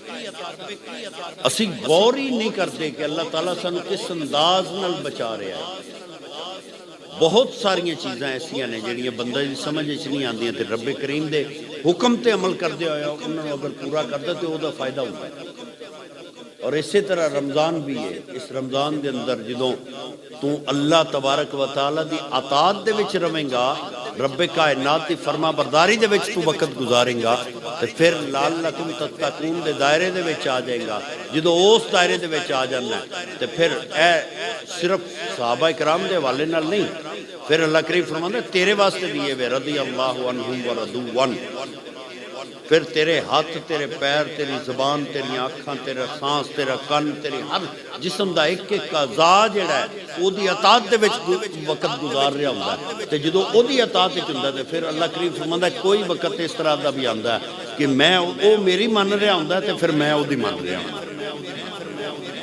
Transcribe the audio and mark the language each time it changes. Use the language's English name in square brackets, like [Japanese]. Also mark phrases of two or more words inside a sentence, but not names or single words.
[Punjabi] ਅਸੀਂ ਗੌਰ ਹੀ ਨਹੀਂ ਕਰਦੇ ਕਿ ਅੱਲਾਹ ਤਾਲਾ ਸਾਨੂੰ ਕਿਸ ਅੰਦਾਜ਼ ਨਾਲ ਬਚਾ ਰਿਹਾ ਹੈ। ਬਹੁਤ ਸਾਰੀਆਂ ਚੀਜ਼ਾਂ ਐਸੀਆਂ ਨੇ ਜਿਹੜੀਆਂ ਬੰਦੇ ਦੀ ਸਮਝ ਵਿੱਚ ਨਹੀਂ ਆਉਂਦੀਆਂ, ਤੇ ਰੱਬੇ ਕਰੀਮ ਦੇ ਹੁਕਮ ਤੇ ਅਮਲ ਕਰਦੇ ਹੋਇਆ ਉਹਨਾਂ ਨੂੰ ਅਗਰ ਪੂਰਾ ਕਰਦਾ ਤੇ ਉਹਦਾ ਫਾਇਦਾ ਹੁੰਦਾ ਹੈ। ਔਰ ਇਸੇ ਤਰ੍ਹਾਂ ਰਮਜ਼ਾਨ ਵੀ ਹੈ। ਇਸ ਰਮਜ਼ਾਨ ਦੇ ਅੰਦਰ ਜਦੋਂ ਤੂੰ [Arabic] الله تبارك وتعالى [Punjabi] ਦੀ ਅਤਾਅਤ ਦੇ ਵਿੱਚ ਰਵੇਂਗਾ, ਰੱਬੇ ਕਾਇਨਾਤ ਦੀ ਫਰਮਾ ਬਰਦਾਰੀ ਦੇ ਵਿੱਚ ਤੂੰ ਵਕਤ ਗੁਜ਼ਾਰੇਂਗਾ ਤੇ ਫਿਰ [Arabic] لعلكم تتقون [Punjabi] ਦੇ ਦਾਇਰੇ ਦੇ ਵਿੱਚ ਆ ਜਾਏਗਾ। ਜਦੋਂ ਉਸ ਦਾਇਰੇ ਦੇ ਵਿੱਚ ਆ ਜਾਣਾ ਤੇ ਫਿਰ ਇਹ ਸਿਰਫ ਸਹਾਬਾ ਇਕਰਾਮ ਦੇ ਹਵਾਲੇ ਨਾਲ ਨਹੀਂ, ਫਿਰ ਅੱਲਾਹ ਕਰੀਮ ਫਰਮਾਉਂਦਾ ਤੇਰੇ ਵਾਸਤੇ ਵੀ ਇਹ ਵੇ [Arabic] رضي الله عنهم ورضوا عن. [Punjabi] ਫਿਰ ਤੇਰੇ ਹੱਥ, ਤੇਰੇ ਪੈਰ, ਤੇਰੀ ਜ਼ਬਾਨ, ਤੇਰੀਆਂ ਅੱਖਾਂ, ਤੇਰਾ ਸਾਂਸ, ਤੇਰਾ ਕੰਨ, ਤੇਰੀ ਹਰ ਜਿਸਮ ਕਾ ਏਕ ਏਕ ਅਜ਼ਾ ਜਿਹੜਾ ਹੈ ਓਹਦੀ ਅਤਾਅਤ ਦੇ ਵਿੱਚ ਵਕਤ ਗੁਜ਼ਾਰ ਰਿਹਾ ਹੁੰਦਾ ਹੈ। ਤੇ ਜਦੋਂ ਓਹਦੀ ਅਤਾਅਤ ਵਿੱਚ ਹੁੰਦਾ ਤੇ ਫਿਰ ਅੱਲਾਹ ਕਰੀਮ ਫਰਮਾਂਦਾ ਕੋਈ ਵਕਤ ਇਸ ਤਰ੍ਹਾਂ ਕਾ ਭੀ ਆਂਦਾ ਹੈ ਕਿ ਮੈਂ ਵੋ ਮੇਰੀ ਮੰਨ ਰਿਹਾ ਹੁੰਦਾ ਤੇ ਫਿਰ ਮੈਂ ਓਹਦੀ ਮੰਨ ਰਿਹਾ ਹੁੰਦਾ।